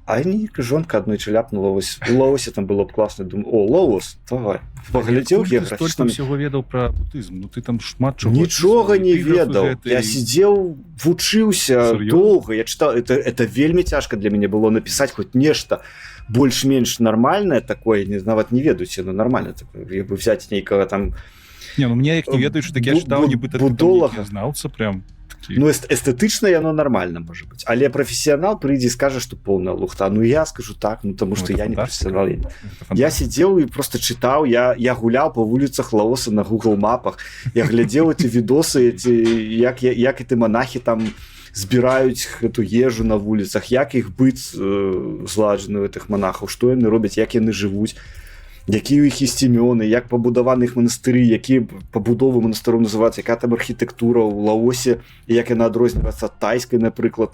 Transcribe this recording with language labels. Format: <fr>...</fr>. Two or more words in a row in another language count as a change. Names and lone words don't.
<be>А жонка аднойчы ляпнула, вось у Лаосе там было б класна, думаю, о, Лаос, давай. Паглядзеў геаграфічна. Ты ўсяго ведаў пра будызм, ну ты там шмат чаго. Нічога не ведаў. Я сидзеў, вучыўся доўга, я чытаў, это вельмі цяжка для мяне было напісаць хоць нешта больш-менш нармальнае такое, нават не ведаюце,</be> <ru>но нормально такое, я бы взять нейкага там...</ru> <be>Не, ну мне як не ведаючы, так я чытаў, нібыта ты знаўца прям... Ну, эстэтычна яно нормально, можа быць. Але прафесіянал прыйдзе і скажа, што поўная лухта. Ну, я скажу так, ну, таму што я не прафесіянал. Я сидзеў і просто чытаў, я гуляў па вуліцах Лаоса на Google мапах, я глядзеў эти відосы, як эти монахи там збіраюць эту ежу на вуліцах, як іх быт зладжаны у гэтых монахаў, што яны робяць, як яны жывуць, якія у іх ёсць імёны, як пабудаваны іх манастыры, якія пабудовы манастыроў называюцца, якая там архітэктура ў Лаосе, як яна адрозніваецца ад тайскай, напрыклад.</be>